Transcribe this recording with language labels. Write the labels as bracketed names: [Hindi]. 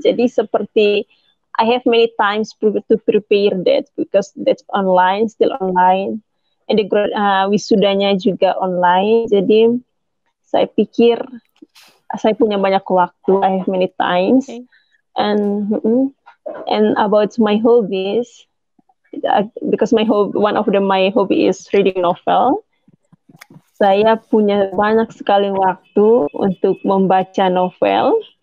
[Indonesian] Jadi seperti [English] I have many times to prepare that because that's still online, and the [Indonesian] wisudanya juga [English] online. [Indonesian] Jadi saya pikir saya punya banyak waktu. [English] I have many times, and about my hobbies, because one of my hobby is reading novel. [Indonesian] Saya punya banyak sekali waktu untuk membaca novel.